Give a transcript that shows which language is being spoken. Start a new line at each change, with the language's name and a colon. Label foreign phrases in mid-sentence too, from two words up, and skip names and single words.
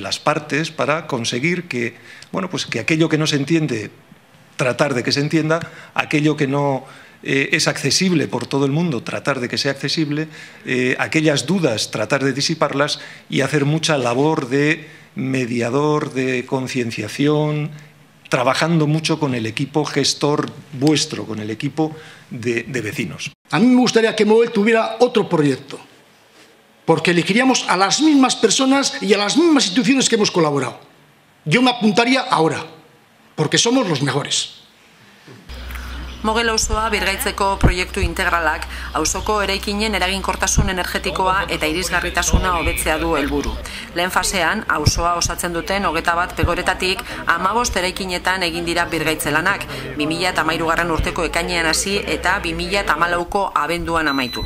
Spanish: las partes para conseguir que, bueno, pues que aquello que no se entiende, tratar de que se entienda, aquello que no es accesible por todo el mundo, tratar de que sea accesible, aquellas dudas, tratar de disiparlas y hacer mucha labor de mediador, de concienciación, trabajando mucho con el equipo gestor vuestro, con el equipo de vecinos. A mí me gustaría que Mogel tuviera otro proyecto, porque elegiríamos a las mismas personas y a las mismas instituciones que hemos colaborado. Yo me apuntaría ahora, porque somos los mejores.
Basque: Mogel auzoa birgaitzeko proiektu integralak auzoko eraikinen eraginkortasun energetikoa eta irisgarritasuna hobetzea du helburu. Lehen fasean, auzoa osatzen duten 21 pegoretatik 15 eraikinetan egin dira birgaitze lanak, 2013 urteko ekainean hasi eta 2014ko abenduan amaituz.